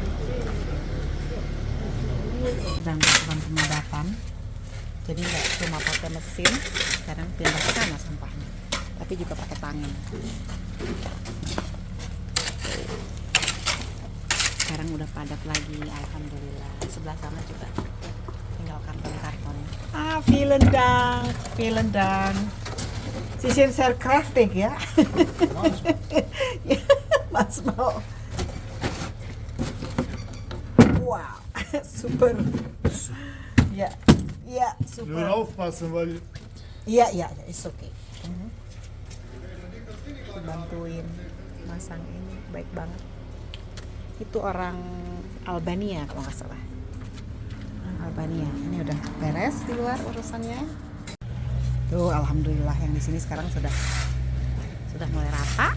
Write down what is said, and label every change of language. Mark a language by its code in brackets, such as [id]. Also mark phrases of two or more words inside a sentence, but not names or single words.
[id] Dan melakukan penyadapan, jadi nggak cuma pakai mesin, kadang pindah ke sana sampahnya, tapi juga pakai tangan. Sekarang udah padat lagi, alhamdulillah. Sebelah sana juga tinggal karton-karton. [de] Vielen Dank. Sie sind sehr kräftig ya. [id] Mas mau. Wow, super. Ya, super. [de] Nur aufpassen, weil [en] Iya, it's okay. [id] Bantuin masang ini, baik banget. Itu orang Albania kalau nggak salah. Albania. Ini udah beres di luar urusannya. Tuh, alhamdulillah yang di sini sekarang sudah mulai rata.